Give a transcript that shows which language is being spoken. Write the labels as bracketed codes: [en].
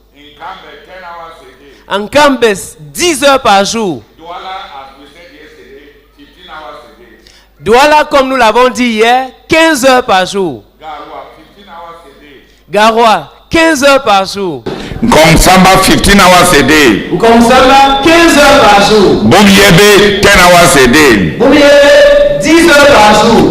[en] In Cambe, 10 hours a day. [fr] En Cambes, 10 heures par jour. [en] Douala, as we said yesterday, 15 hours a day. [fr] Douala, comme nous l'avons dit hier, 15 heures par jour. [en] Garoua, 15 hours a day. [fr] Garoua, 15 heures par jour. [en] Komsamba 15 hours a day. [fr] Komsamba, 15 heures par jour. [en] Bumiebe 10 hours a day. [fr] Bumiebe, 10 heures par jour.